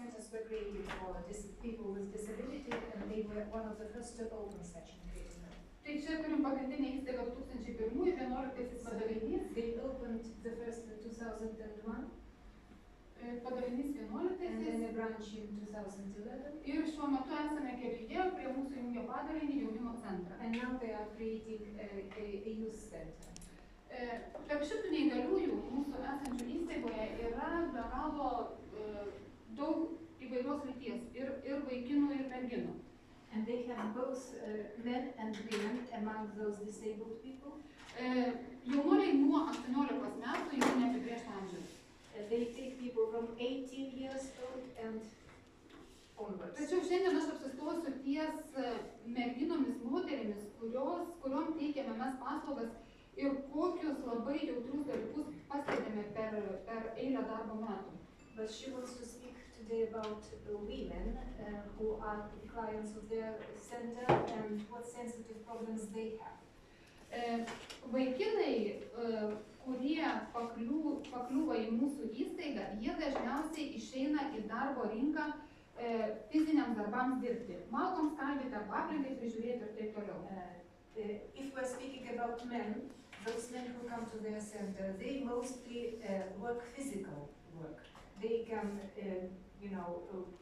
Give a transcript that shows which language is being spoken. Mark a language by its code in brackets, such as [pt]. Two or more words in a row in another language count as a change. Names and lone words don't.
[en] were created for people with disability, and they were one of the first to open such engagement. [lt] Tai čia turim pagrindinę įstaigą 2001-2011 padalinys. [en] They opened the first in 2001. [lt] Padalinys 11 [en] and then a branch in 2011. [lt] Ir šiuo metu esame kelyje prie mūsų jungia padalinį jaunimo centrą. [en] And now they are creating a youth center. [lt] Tarp šitų neįgaliųjų mūsų esančių įstaigoje yra be galo daug įvairios lyties ir vaikinų ir merginų. [en] And they have both men and women among those disabled people. [lt] Jaunuoliai nuo 18 metų jau neapibrėžto amžiaus. [en] They take people from 18 years old and onwards. [lt] Tačiau šiandien aš apsistosiu ties merginomis, moterimis, kuriom teikiame mes paslaugas ir kokius labai jautrius dalykus pastebime per eilę darbo metų. [en] But she wants to speak today about women who are clients of their center and what sensitive problems they have. [lt] Vaikinai, kurie pakliūva į mūsų įstaigą, jie dažniausiai išeina į darbo rinką fiziniams darbams dirbti. Malkoms kalbėti, aplinkai prižiūrėti ir taip toliau. [en] If we're speaking about men, those men who come to their center, they mostly work physical work. They can,